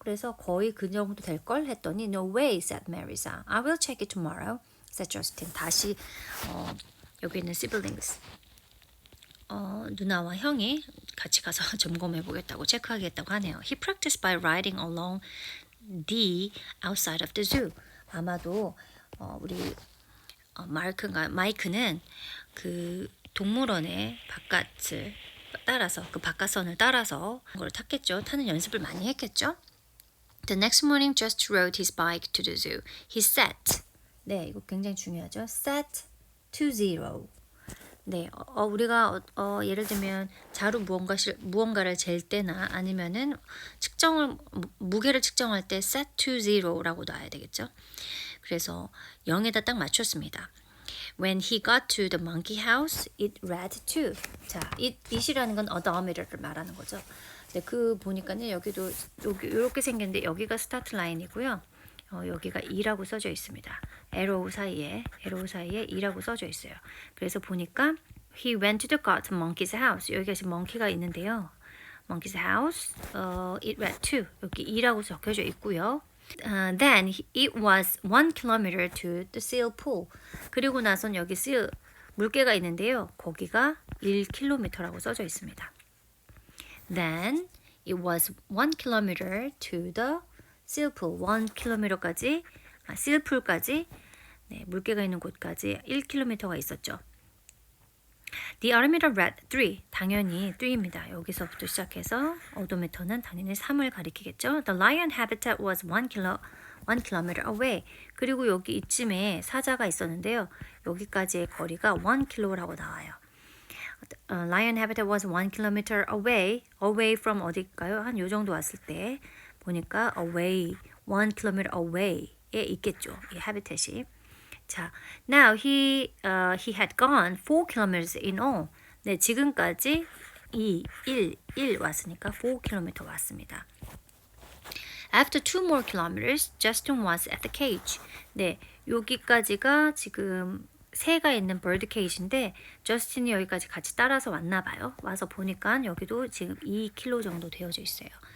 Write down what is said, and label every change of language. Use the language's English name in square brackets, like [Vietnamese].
[Korean] 그래서 거의 그 정도 될 걸 했더니 [English] No way, said Marisa. I will check it tomorrow, said Justin. [Korean] 다시 여기 있는 siblings 누나와 형이 같이 가서 점검해 보겠다고 체크하겠다고 하네요. [English] He practiced by riding along the outside of the zoo. [Korean] 아마도 우리 마이크는 그 동물원의 바깥을 따라서 그 바깥선을 따라서 그걸 탔겠죠. 타는 연습을 많이 했겠죠. [English] The next morning, just rode his bike to the zoo. He set. [Korean] 네, 이거 굉장히 중요하죠. [English] Set to zero. [Korean] 네, 우리가 예를 들면 자루 무언가를 잴 때나 아니면은 무게를 측정할 때 [English] set to zero [Korean] 라고 놔야 되겠죠. 그래서 0에다 딱 맞췄습니다. [English] When he got to the monkey house, it read 2. [Korean] 자, it이라는 건 odometer를 말하는 거죠. 네, 그 보니까요 여기도 이렇게 생겼는데 여기가 스타트 라인이고요. 여기가 2라고 써져 있습니다. arrow 사이에 2라고 써져 있어요. 그래서 보니까 [English] he went to the monkey's house. [Korean] 여기가 지금 monkey가 있는데요. [English] monkey's house, it read 2. [Korean] 여기 2라고 적혀져 있고요. [English] Then it was 1 kilometer to the seal pool. [Korean] 그리고 나선 여기 seal 물개가 있는데요. 거기가 1km라고 써져 있습니다. [English] Then it was 1 kilometer to the seal pool. [Korean] 1km까지 seal pool까지 네, 물개가 있는 곳까지 1km가 있었죠. [English] The odometer read 3. [Korean] 당연히 3입니다. 여기서부터 시작해서 오도미터는 당연히 3을 가리키겠죠. [English] The lion habitat was 1 kilometer away. [Korean] 그리고 여기 이쯤에 사자가 있었는데요. 여기까지의 거리가 1km라고 나와요. [English] Lion habitat was 1 kilometer away. Away from [Korean] 어딜까요? 한 요 정도 왔을 때 보니까 away, 1 kilometer away에 있겠죠. 이 habitat이. [English] 자, now he had gone 4 kilometers in all. [Korean] 네, 지금까지 1 왔으니까 4 km 왔습니다. [English] After 2 more kilometers, Justin was at the cage. [Korean] 네, 여기까지가 지금 새가 있는 bird cage인데 저스틴이 여기까지 같이 따라서 왔나 봐요. 와서 보니까 여기도 지금 2km 정도 되어져 있어요.